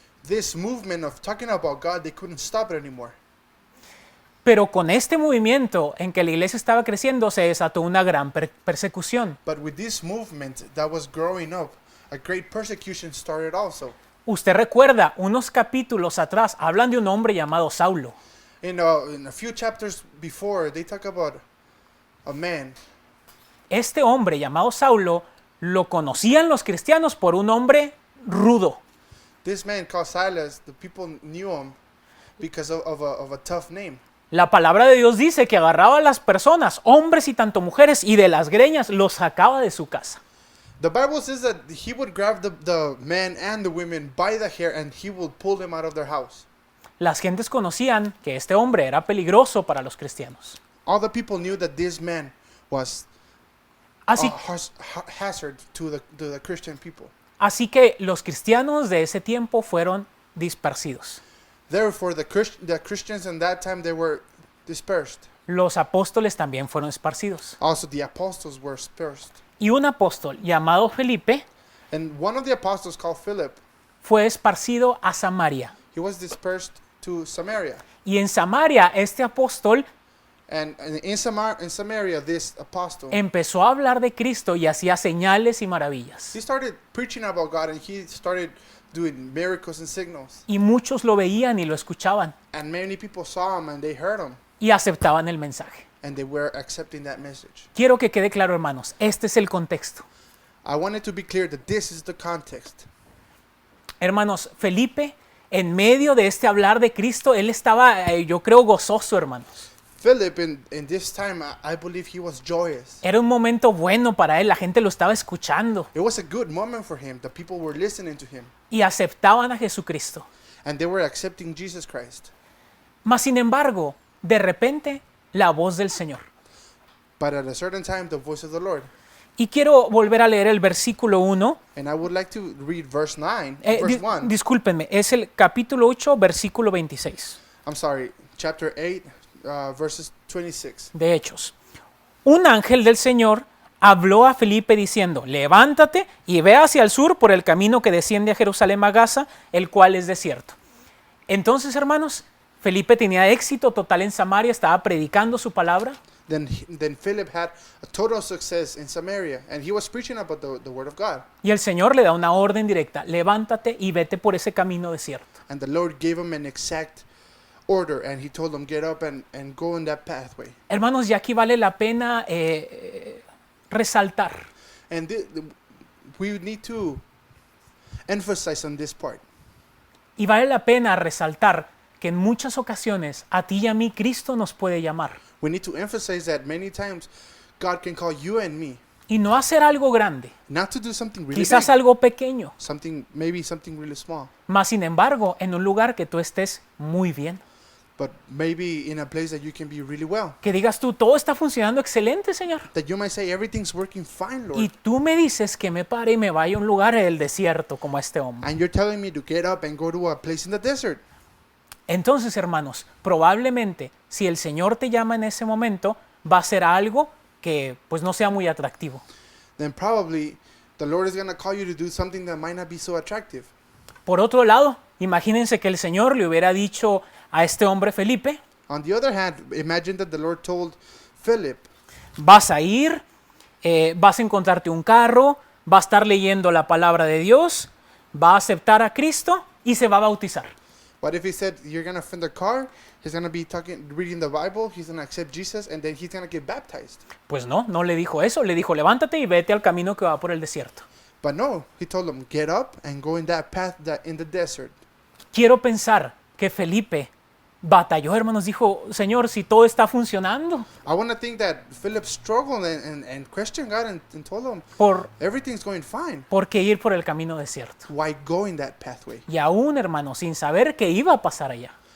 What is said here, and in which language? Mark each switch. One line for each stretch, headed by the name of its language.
English: This movement of talking about God, they couldn't stop it anymore.
Spanish: Pero con este movimiento en que la iglesia estaba creciendo se desató una gran persecución.
English: But with this movement that was growing up, a great persecution started also.
Spanish: Usted recuerda, unos capítulos atrás hablan de un hombre llamado Saulo.
English: In a few chapters before, they talk about a man.
Spanish: Este hombre llamado Saulo lo conocían los cristianos por un hombre rudo.
English: This man called Silas, the people knew him because of a tough name.
Spanish: La palabra de Dios dice que agarraba a las personas, hombres y tanto mujeres, y de las greñas los sacaba de su casa.
English: The Bible says that he would grab the men and the women by the hair and he would pull them out of their house.
Spanish: Las gentes conocían que este hombre era peligroso para los cristianos.
English: All the people knew that this man was
Spanish: Así,
English: a hazard to the Christian people.
Spanish: así que los cristianos de ese tiempo fueron dispersidos.
English: Therefore, the Christians in that time, they were dispersed.
Spanish: Los apóstoles también fueron esparcidos.
English: Also, the apostles were dispersed.
Spanish: Y un apóstol llamado Felipe
English: And one of the apostles called Philip,
Spanish: fue esparcido a Samaria.
English: he was dispersed to Samaria.
Spanish: Y en Samaria este apóstol
English: And in Samaria, this apostle,
Spanish: empezó a hablar de Cristo y hacía señales y maravillas.
English: he started preaching about God and he started doing miracles and signals.
Spanish: Y muchos lo veían y lo escuchaban
English: And many people saw him and they heard him
Spanish: y aceptaban el mensaje.
English: and they were accepting that message.
Spanish: Quiero que quede claro, hermanos, este es el contexto.
English: I wanted to be clear that this is the context.
Spanish: Hermanos, Felipe, en medio de este hablar de Cristo, él estaba, yo creo, gozoso, hermanos.
English: Philip, in this time, I believe he was joyous.
Spanish: Era un momento bueno para él, la gente lo estaba escuchando
English: It was a good moment for him. The people were listening to him
Spanish: y aceptaban a Jesucristo.
English: and they were accepting Jesus Christ.
Spanish: Mas, sin embargo, de repente, la voz del Señor.
English: But at a certain time, the voice of the Lord.
Spanish: Y quiero volver a leer el versículo 1.
English: And I would like to read verse 9, verse 1.
Spanish: Discúlpenme, es el capítulo 8, versículo 26
English: I'm sorry, chapter 8, verses 26.
Spanish: de Hechos. Un ángel del Señor habló a Felipe diciendo: levántate y ve hacia el sur por el camino que desciende a Jerusalén a Gaza, el cual es desierto. Entonces, hermanos, Felipe tenía éxito total en Samaria, estaba predicando su palabra.
English: Then Philip had a total success in Samaria, and he was preaching about the word of God.
Spanish: Y el Señor le da una orden directa: levántate y vete por ese camino desierto.
English: And the Lord gave him an exact order, and he told him, get up and go in that pathway.
Spanish: Hermanos, y aquí vale la pena resaltar
English: And we need to emphasize on this part.
Spanish: y vale la pena resaltar que en muchas ocasiones a ti y a mí Cristo nos puede llamar.
English: We need to emphasize that many times God can call you and me,
Spanish: Y no hacer algo grande,
English: not to do something really
Spanish: quizás
English: big,
Spanish: algo pequeño,
English: maybe something really small,
Spanish: mas sin embargo en un lugar que tú estés muy bien.
English: but maybe in a place that you can be really well.
Spanish: Que digas tú: todo está funcionando excelente, Señor.
English: That you might say, everything's working fine, Lord.
Spanish: Y tú me dices que me pare y me vaya a un lugar en el desierto como este hombre.
English: And you're telling me to get up and go to a place in the desert.
Spanish: Entonces, hermanos, probablemente si el Señor te llama en ese momento, va a ser algo que pues no sea muy atractivo.
English: Then probably the Lord is going to call you to do something that might not be so attractive.
Spanish: Por otro lado, imagínense que el Señor le hubiera dicho a este hombre Felipe:
English: On the other hand, imagine that the Lord told Philip,
Spanish: vas a ir vas a encontrarte un carro, va a estar leyendo la palabra de Dios, va a aceptar a Cristo y se va a bautizar.
English: What if he said, you're going to find a car, he's going to be reading the Bible, he's going to accept Jesus, and then he's going to get baptized?
Spanish: Pues no, no le dijo eso, le dijo levántate y vete al camino que va por el desierto.
English: But no, he told him, get up and go in that path in the desert.
Spanish: Quiero pensar que Felipe batalló, hermanos, dijo, Señor, si todo está funcionando,
English: I want to think that Philip struggled and questioned God and told him, everything's going fine.
Spanish: ¿por qué ir por el camino desierto?
English: Why go in that pathway?
Spanish: Y aún, hermanos, sin saber qué iba a pasar allá.